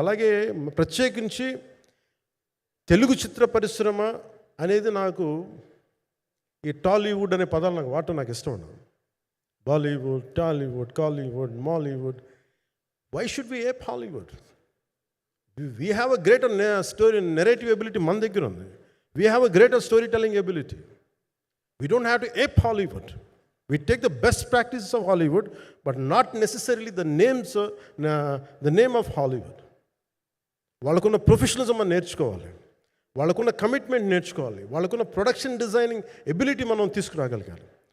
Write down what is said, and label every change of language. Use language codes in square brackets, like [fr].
[te] అలాగే ప్రత్యేకించి తెలుగు చిత్ర పరిశ్రమ అనేది నాకు ఈ టాలీవుడ్ అనే పదాలు నాకు వాడటం నాకు ఇష్టం ఉండదు. [en] Bollywood, Tollywood, Kollywood, Mollywood, why should we ape Hollywood? We have a greater story narrative ability [te] మన దగ్గర ఉంది. [en] We have a greater storytelling ability. We don't have to ape Hollywood. We take the best practices of Hollywood, but not necessarily the name of Hollywood. [te] వాళ్ళకున్న professionalism మనం నేర్చుకోవాలి, వాళ్ళకున్న commitment నేర్చుకోవాలి, వాళ్ళకున్న production designing ability మనం తీసుకురాగలగాలి.